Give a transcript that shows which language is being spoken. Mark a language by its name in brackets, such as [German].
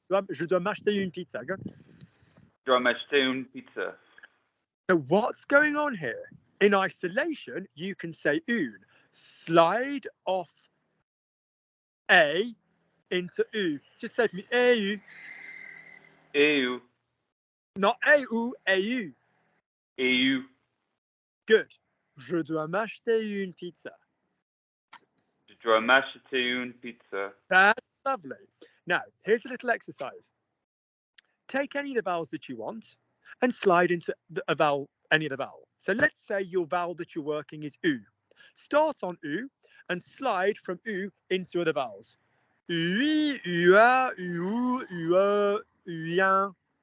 [French] Je dois m'acheter une pizza. [English] Go. [French] Je dois m'acheter une pizza. [English] So what's going on here? In isolation, you can say une. Slide off a into u. Just say to me, eu. Eu. Not eu, eu. Eu. Good. [French] Je dois m'acheter une pizza. Je dois m'acheter une pizza. [English] That's lovely. Now, here's a little exercise. Take any of the vowels that you want and slide into any of the vowel. So let's say your vowel that you're working is u. Start on u and slide from u into other vowels. Ui, ua, u, ua, uyan.